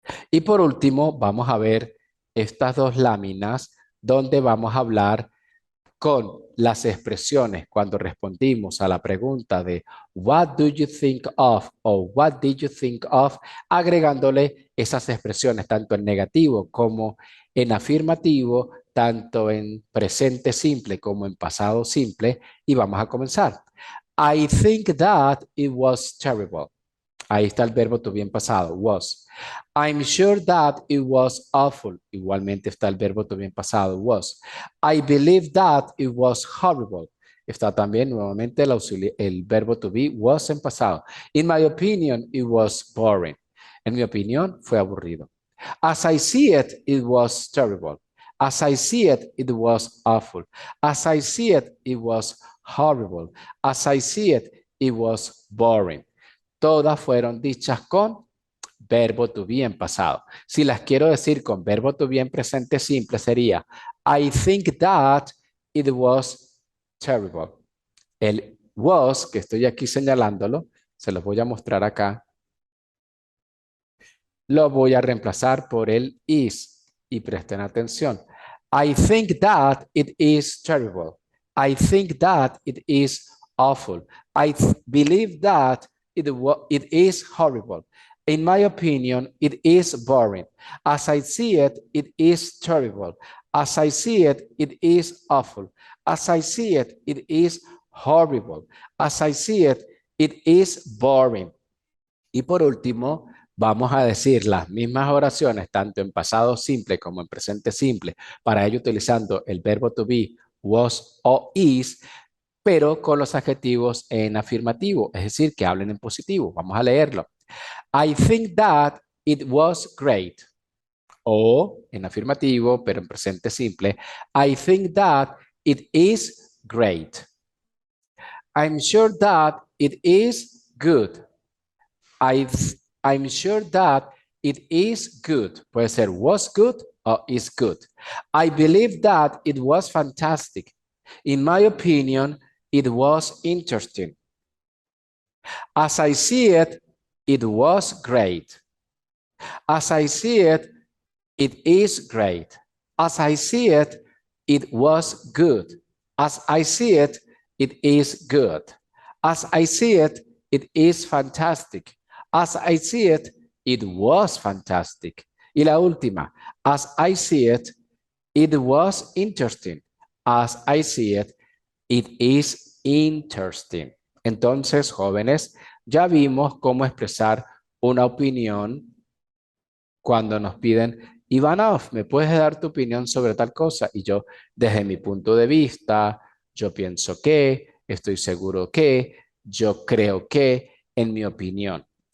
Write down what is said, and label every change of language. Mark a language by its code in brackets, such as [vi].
[es] Y por último, vamos a ver estas dos láminas donde vamos a hablar con las expresiones cuando respondimos a la pregunta de [en] what do you think of [es] o [en] what did you think of, [es] agregándole esas expresiones tanto en negativo como en afirmativo, tanto en presente simple como en pasado simple. Y vamos a comenzar. [en] I think that it was terrible. [es] Ahí está el verbo to be en pasado, was. [en] I'm sure that it was awful. [es] Igualmente está el verbo to be en pasado, was. [en] I believe that it was horrible. [es] Está también nuevamente el verbo to be was en pasado. [en] In my opinion, it was boring. [es] En mi opinión, fue aburrido. [en] As I see it, it was terrible. As I see it, it was awful. As I see it, it was horrible. As I see it, it was boring. [es] Todas fueron dichas con verbo to be en pasado. Si las quiero decir con verbo to be en presente simple sería [en] I think that it was terrible. [es] El was, que estoy aquí señalándolo, se los voy a mostrar acá, lo voy a reemplazar por el is. Y presten atención. [en] I think that it is terrible. I think that it is awful. I believe that it is horrible. In my opinion, it is boring. As I see it, it is terrible. As I see it, it is awful. As I see it, it is horrible. As I see it, it is boring. [es] Y por último, vamos a decir las mismas oraciones, tanto en pasado simple como en presente simple, para ello utilizando el verbo to be, was o is, pero con los adjetivos en afirmativo, es decir, que hablen en positivo. Vamos a leerlo. [en] I think that it was great. [es] O en afirmativo, pero en presente simple. [en] I think that it is great. I'm sure that it is good. I'm sure that it is good. [es] Puede ser [en] was good o is good. I believe that it was fantastic. In my opinion, it was interesting. As I see it, it was great. As I see it, it is great. As I see it, it was good. As I see it, it is good. As I see it, it is fantastic. As I see it, it was fantastic. [es] Y la última, [en] as I see it, it was interesting. As I see it, it is interesting. [es] Entonces, jóvenes, ya vimos cómo expresar una opinión cuando nos piden, Ivanov, ¿me puedes dar tu opinión sobre tal cosa? Y yo, desde mi punto de vista, yo pienso que, estoy seguro que, yo creo que, en mi opinión.